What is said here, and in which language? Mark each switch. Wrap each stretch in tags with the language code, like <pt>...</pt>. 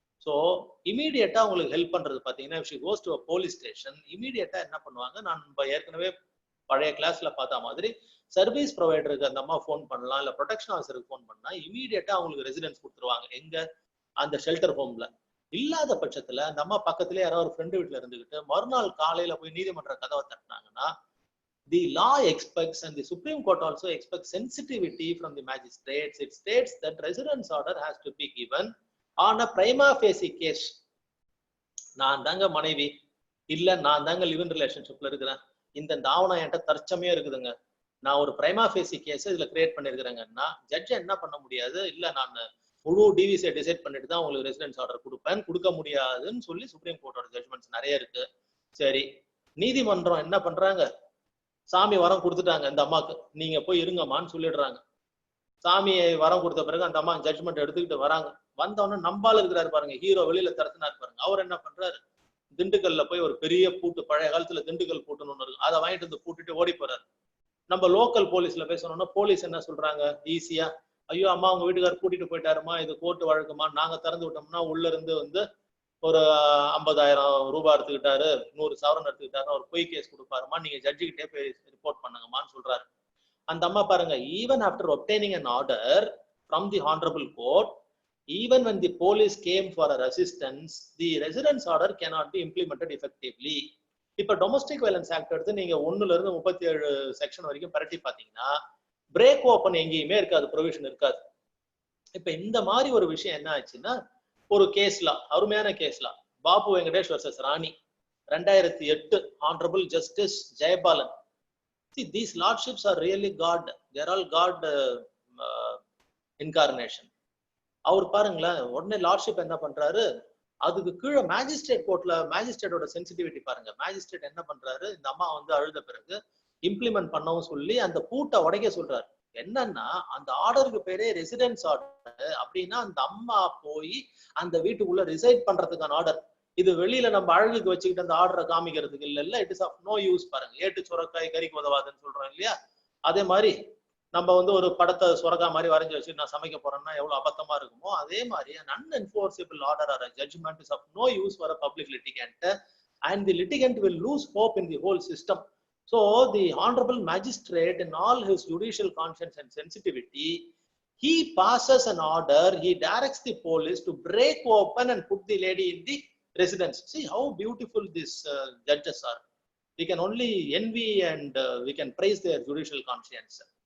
<ta>So இமீடியட்டா உங்களுக்கு help பண்றது பாத்தீங்கன்னா,</ta> <en>if she goes to a police station,</en> <ta>இமீடியட்டா என்ன பண்ணுவாங்க, நான் ஏற்கனவே பழைய கிளாஸ்ல பார்த்த மாதிரி சர்வீஸ் ப்ரொவைடருக்கு அந்த அம்மா ஃபோன் பண்ணலாம், இல்ல ப்ரொடெக்ஷன் ஆஃபீஸருக்கு ஃபோன் பண்ணா இமீடியட்டா அவங்களுக்கு ரெசிடென்ஸ் கொடுத்துருவாங்க. எங்க? அந்த ஷெல்டர் ஹோம்ல. இல்லாத பட்சத்துல அந்த அம்மா பக்கத்துலயே யாராவது ஒரு ஃப்ரெண்டு வீட்டுல இருந்துகிட்டு மறுநாள் காலையில போய் நீதிமன்ற கதவை தட்டினாங்கன்னா,</ta> <en>the law expects and the Supreme Court also expects sensitivity from the magistrates. It states that residence order has to be given on a prima facie case.</en> <ta>நான் தாங்க மனைவி, இல்ல நான் தாங்க லிவ் இன் ரிலேஷன்ஷிப்ல இருக்கிறேன், இந்த ஆவணம் என்கிட்ட தற்சமையா இருக்குதுங்க, நான் ஒரு பிரைமா ஃபேசி கேஸ் இதுல கிரியேட் பண்ணிருக்கிறேங்கன்னா ஜட்ஜ் என்ன பண்ண முடியாது, இல்ல நான் முழு டிவிசியை டிசைட் பண்ணிட்டு தான் உங்களுக்கு ரெசிடென்ஸ் ஆர்டர் கொடுப்பேன், கொடுக்க முடியாதுன்னு சொல்லி சுப்ரீம் கோர்ட்டோட ஜட்ஜ்மெண்ட்ஸ் நிறைய இருக்கு. சரி, நீதிமன்றம் என்ன பண்றாங்க, சாமி வரம் கொடுத்துட்டாங்க இந்த அம்மாக்கு, நீங்க போய் இருங்கம்மான்னு சொல்லிடுறாங்க. சாமியை வரம் கொடுத்த பிறகு அந்த அம்மா ஜட்ஜ்மெண்ட் எடுத்துக்கிட்டு வராங்க. வந்தவொடனே நம்பால இருக்கிறாரு பாருங்க, ஹீரோ வெளியில திறத்தினாரு பாருங்க. அவர் என்ன பண்றாரு, திண்டுக்கல்ல போய் ஒரு பெரிய பூட்டு, பழைய காலத்துல திண்டுக்கல் பூட்டுன்னு ஒண்ணு இருக்கு, அதை வாங்கிட்டு வந்து பூட்டிட்டு ஓடி போறாரு. நம்ம லோக்கல் போலீஸ்ல பேசணும்னா போலீஸ் என்ன சொல்றாங்க, ஈஸியா, ஐயோ அம்மா உங்க வீட்டுக்காரர் கூட்டிட்டு போயிட்டாருமா, இது கோர்ட்டு வழக்குமா, நாங்க திறந்து விட்டோம்னா உள்ள இருந்து வந்து ஒரு 50,000 ரூபாய் எடுத்துக்கிட்டாரு, 100 சவரன் எடுத்துக்கிட்டாரு, ஒரு பொய் கேஸ் கொடுப்பாருமா, நீங்க ஜட்ஜி கிட்டே போய் ரிப்போர்ட் பண்ணுங்கம்மான்னு சொல்றாரு. அந்த அம்மா பாருங்க,</ta> <en>Even after obtaining an order from the honorable court, even when the police came for a resistance, the residence order cannot be implemented effectively.</en> <ta>இப்ப டொமஸ்டிக் வயலன்ஸ் ஆக்ட் எடுத்து நீங்க 1ல இருந்து 37 செக்ஷன் வரைக்கும் பரட்டி பாத்தீங்கன்னா பிரேக் ஓப்பன் எங்கேயுமே இருக்காது, ப்ரொவிஷன் இருக்காது. இப்ப இந்த மாதிரி ஒரு விஷயம் என்ன ஆச்சுன்னா, ஒரு கேஸ்ல, அருமையான கேஸ்ல, Babu Venkatesh versus Rani 2008, Honorable Justice Jayabalan.</ta> <en>See, these lordships are really God. They are all God incarnation.</en> <ta>அவர் பாருங்களேன், உடனே லார்ட்ஷிப் என்ன பண்றாரு, அதுக்கு கீழே மேஜிஸ்ட்ரேட் கோர்ட்ல மேஜிஸ்ட்ரேட்டோட சென்சிட்டிவிட்டி பாருங்க. மேஜிஸ்ட்ரேட் என்ன பண்றாரு, இந்த அம்மா வந்து அழுத பிறகு இம்ப்ளிமெண்ட் பண்ணவும் சொல்லி அந்த பூட்டை உடைக்க சொல்றாரு. என்னன்னா அந்த ஆர்டருக்கு பேரே ரெசிடென்ஸ் ஆர்டர். அப்படின்னா அந்த அம்மா போய் அந்த வீட்டுக்குள்ள ரிசைட் பண்றதுக்கான ஆர்டர். இது வெளியில நம்ம அழகுக்கு வச்சுக்கிட்டு அந்த ஆர்டரை காமிக்கிறதுக்கு இல்ல,</ta> <en>It is of no use.</en> <ta>பாருங்க, ஏட்டு சுரக்காய் கறிக்கு உதவாதுன்னு சொல்றோம் இல்லையா, அதே மாதிரி நம்ம வந்து ஒரு படத்தை சுரக்கா மாதிரி வரைஞ்சி வச்சு நான் சமைக்க போறேன்னா எவ்வளவு அபத்தமா இருக்குமோ, அதே மாதிரி</ta> <en>an unenforceable order or a judgment is of no use for a public litigant, and the litigant will lose hope in the whole system. So the honorable magistrate, in all his judicial conscience and sensitivity, he passes an order, he directs the police to break open and put the lady in the residence. See how beautiful these judges are. We can only envy and we can praise their judicial conscience.</en>